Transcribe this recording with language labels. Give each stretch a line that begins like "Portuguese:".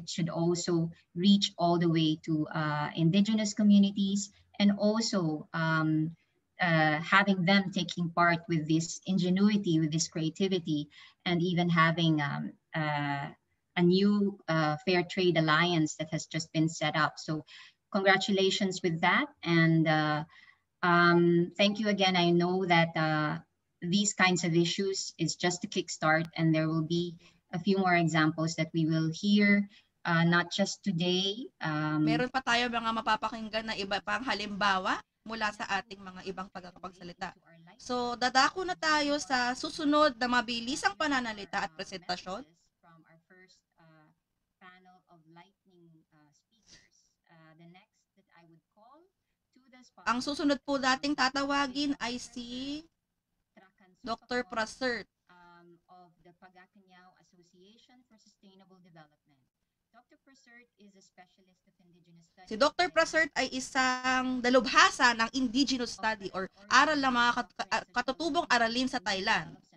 English: It should also reach all the way to indigenous communities, and also having them taking part with this ingenuity, with this creativity, and even having a new fair trade alliance that has just been set up. So congratulations with that. And thank you again. I know that these kinds of issues is just a kickstart, and there will be a few more examples that we will hear, not just today.
Filipino: Meron pa tayo mga mapapakinggan na iba pang halimbawa mula sa ating mga ibang tagapagsalita. So, dadako na tayo sa susunod na mabilisang pananalita at presentasyon.
English: From our first panel of lightning speakers. The next that I would call to the spot.
Filipino: Ang susunod po dating tatawagin ay si Dr. Prasert
English: of the Pagakanyao Association for Sustainable Development. Dr. Prasert is a specialist of indigenous studies.
Filipino: Si Dr. Prasert ay isang dalubhasa ng
English: Indigenous study
Filipino: or aral ng mga katutubong aralin sa Thailand.